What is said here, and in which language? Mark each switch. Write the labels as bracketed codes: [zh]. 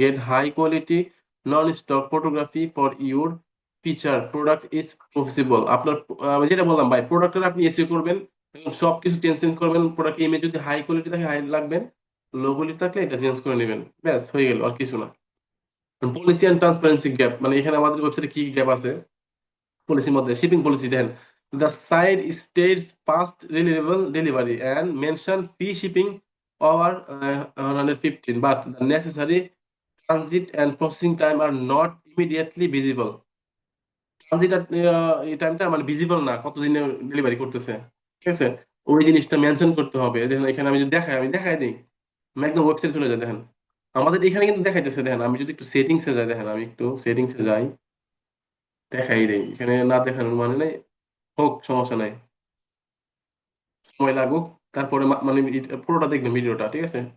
[en] Get high quality non-stock photography for your feature product is profitable। [bn] আপনার আমি যেটা বললাম ভাই, প্রোডাক্টের আপনি এসইও করবেন এবং সবকিছু চেঞ্জ করবেন। প্রোডাক্ট ইমেজ যদি হাই কোয়ালিটি থাকে হাই লাগবেন, লো কোয়ালিটি থাকলে এটা চেঞ্জ করে নেবেন, ব্যাস হয়ে গেল, আর কিছু না। [en] policy and transparency gap, [bn] মানে এখানে আমাদের ওয়েবসাইটে কি গ্যাপ আছে পলিসির মধ্যে, শিপিং পলিসি দেখেন, [en] the site states past reliable delivery and mention free shipping over 115, but the necessary transit and processing time are not immediately visible। [bn] Transit এই টাইমটা মানে ভিজিবল না, কতদিনে ডেলিভারি করতেছে, ঠিক আছে, ওই জিনিসটা মেনশন করতে হবে। দেখেন এখানে আমি যদি দেখাই, আমি দেখাই দিই, আমি একদম ওয়েবসাইট চলে যাই, দেখেন আমাদের এখানে কিন্তু দেখাইতেছে। দেখেন আমি যদি একটু সেটিংসে যাই, দেখেন আমি একটু সেটিংসে যাই, দেখাই দেই, এখানে না দেখানোর মানে নাই, হোক সমস্যা নাই, সময় লাগুক, তারপরে মানে পুরোটা দেখবেন ভিডিওটা, ঠিক আছে।